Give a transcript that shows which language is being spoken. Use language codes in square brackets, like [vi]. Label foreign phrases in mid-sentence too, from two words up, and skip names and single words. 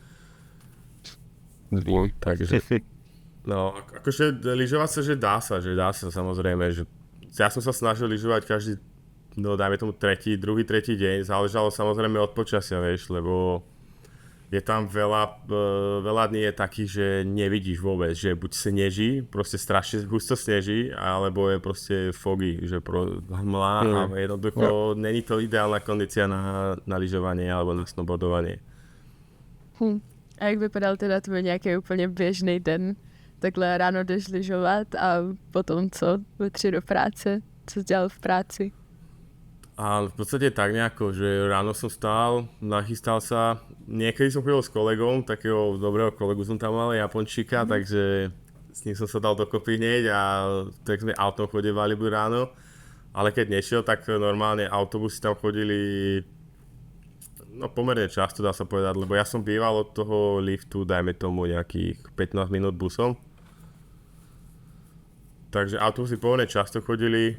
[sk] Takže, no, akože lyžovať sa, že dá sa samozrejme, že ja som sa snažil lyžovať každý, no dajme tomu druhý, tretí deň, záležalo samozrejme od počasia, vieš, lebo je tam veľa dní je takých, že nevidíš vôbec, že buď sneží, proste strašne husto sneží, alebo je proste foggy, že hmla a jednoducho není to ideálna kondícia na lyžovanie alebo na snowboardovanie. [cs] A jak vypadal teda tvůj nějaký úplně běžný den? Takhle ráno jdeš lyžovat a potom co? Ve 3 do práce? Co jsi dělal v práci? [sk] A v podstate tak nejako, že ráno som stál, nachystal sa, niekedy som chodil s kolegom, takého dobrého kolegu som tam mal, Japončíka, takže s ním som sa dal dokopy hneď a tak sme autom chodevali buď ráno, ale keď nešiel, tak normálne autobusy tam chodili no pomerne často, dá sa povedať, lebo ja som býval od toho liftu, dajme tomu nejakých 15 minút busom, takže autobusy pomerne často chodili.